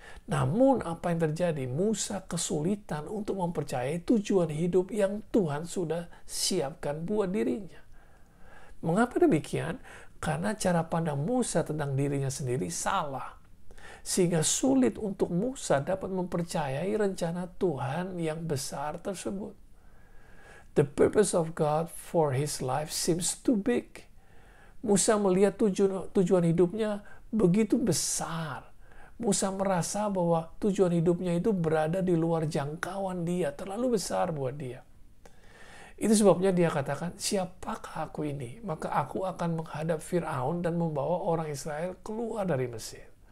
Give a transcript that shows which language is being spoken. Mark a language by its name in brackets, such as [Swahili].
[Indonesian] Namun apa yang terjadi? Musa kesulitan untuk mempercayai tujuan hidup yang Tuhan sudah siapkan buat dirinya. Mengapa demikian? Karena cara pandang Musa tentang dirinya sendiri salah. Sehingga sulit untuk Musa dapat mempercayai rencana Tuhan yang besar tersebut. [English] The purpose of God for his life seems too big. [Indonesian] Musa melihat tujuan hidupnya begitu besar. Musa merasa bahwa tujuan hidupnya itu berada di luar jangkauan dia, terlalu besar buat dia. Itu sebabnya dia katakan, "Siapakah aku ini? Maka aku akan menghadap Firaun dan membawa orang Israel keluar dari Mesir."